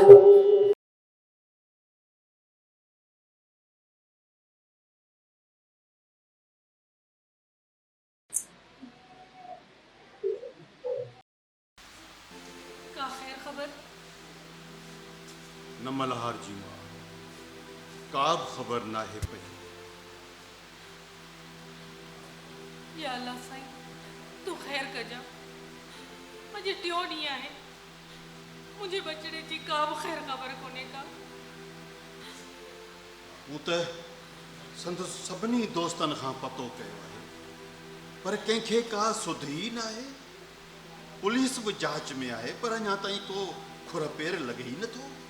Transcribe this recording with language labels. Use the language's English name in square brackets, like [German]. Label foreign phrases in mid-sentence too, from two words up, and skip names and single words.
[Sindhi] का खैर खबर न मल्हार जी मां काब खबर ना है पई या अल्लाह साईं तू खैर कजा मुझे टियो ॾींहं आहे मुंहिंजे बचड़े जी का बि खैर ख़बर कोन्हे का हू त संदसि सभिनी दोस्तनि खां पतो कयो आहे पर कंहिंखे का सुध ई न आहे पुलिस बि जांच में आहे पर अञा ताईं को खुर पेर लॻे ई नथो